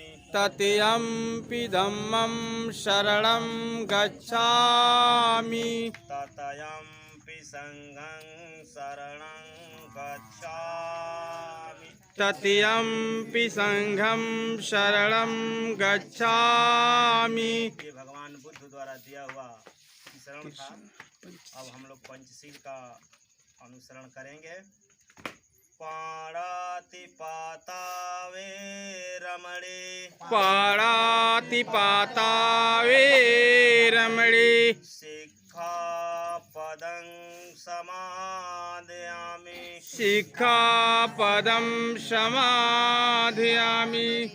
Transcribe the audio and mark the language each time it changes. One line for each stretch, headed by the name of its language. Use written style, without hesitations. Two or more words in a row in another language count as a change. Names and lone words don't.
Pali: ततयंपि धम्मं शरणं गच्छामि ततयंपि संघं शरणं गच्छामि ततयंपि संघं शरणं गच्छामि।
Hindi: ये भगवान बुद्ध द्वारा दिया हुआ शरण था। अब हम लोग पंचशील का अनुसरण करेंगे।
Pali: पाणातिपाता वे रमणे पाणातिपाता वे रमणे सिक्खापदं समादयामि सिक्खापदं समादयामि